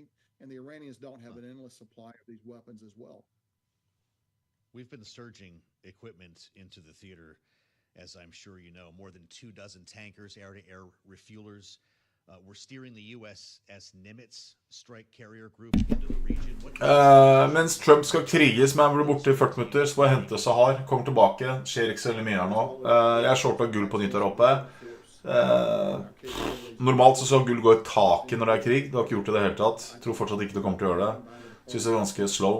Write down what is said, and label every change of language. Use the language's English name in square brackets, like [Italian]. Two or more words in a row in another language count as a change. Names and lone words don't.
[English] And the Iranians don't have an endless supply of these weapons as well. We've been surging equipment into the theater, as I'm sure you know, more than 24 tankers, air-to-air refuelers. We're steering the USS Nimitz strike carrier group into the region. [Norwegian] Mens Trump skal kriges med han blir borte I 40 minutter, så får jeg hente Sahar, kommer tilbake, skjer ikke så veldig mye her nå. Jeg shorta gull på nytt der oppe. Normalt så gull gå I taket når det krig, det har ikke gjort det hele tatt. Jeg tror fortsatt ikke det kommer til å gjøre det. Synes det ganske slow.